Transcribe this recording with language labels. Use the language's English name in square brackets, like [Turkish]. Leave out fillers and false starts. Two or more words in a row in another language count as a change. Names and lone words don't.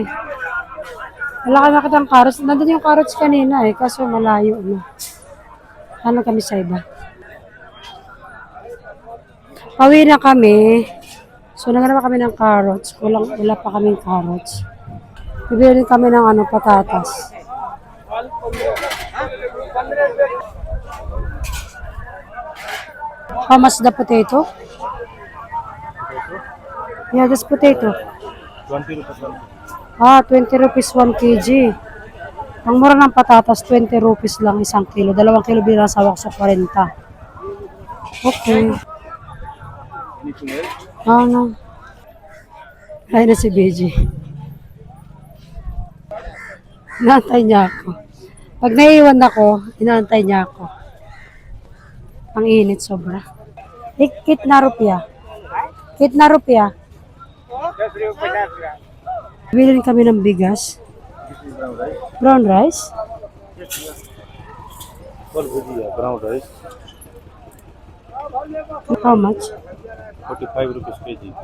[Filipino] Wala ka nakitang carrots. Nandun yung carrots kanina kaso malayo na. Hanap kami sa iba. Pauwi na kami. So, naghanap kami ng carrots. Wala pa kaming carrots. Bibili rin kami ng patatas. [English] How much the potato? Yeah, this potato. 20 rupees 20 rupees 1 kg. [Filipino] Ang mura ng patatas, 20 rupees lang 1 kilo. 2 kilo binasawak sa 40. Okay. No. Ay na si BG. Inaantay niya ako. Pag naiiwan ako, inaantay niya ako. Ang init sobra. [Hindi] कितना रुपया. कितना रुपया. 10 रुपया 50 ग्राम [Filipino] Bili kami ng bigas. [English] Brown rice? brown rice How much? 45 rupees kg